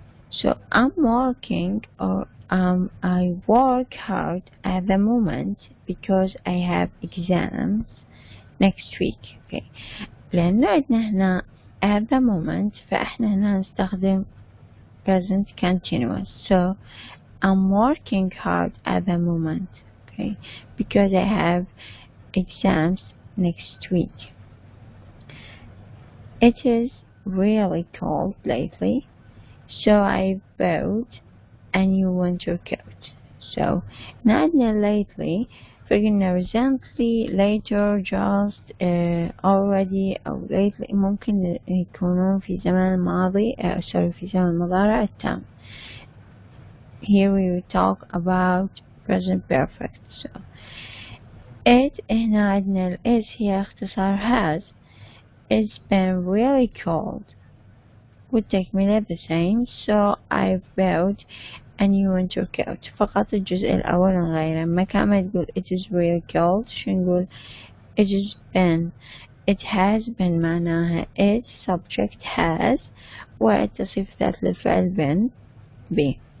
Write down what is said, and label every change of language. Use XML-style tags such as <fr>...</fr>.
<en>So I'm working or I work hard at the moment because I have exams next week. Okay.</en> <ar>لأنه عندنا هنا</ar> <en>at the moment</en> <ar>فإحنا هنا نستخدم present continuous.</ar> <en>So I'm working hard at the moment, okay, because I have exams next week. It is really cold lately, so I bought a new winter coat. So not lately,</en> <ar>فقلنا recently, later, just, already أو lately ممكن يكونون في زمن الماضي في زمن المضارع التام.</ar> <en>Here we will talk about present perfect.</en> <ar>So it هنا عندنا ال is هي اختصار has.</ar> <en>It's been really cold. والتكملة the same. So I bought a new winter coat.</en> <ar>فقط الجزء الأول نغيره. مكان ما تقول</ar> <en>it is really cold</en> <ar>شو نقول</ar> <en>it has been. It has been معناها it subject has</en> <ar>والتصريف ذات للفعل</ar> <en>been be.</en>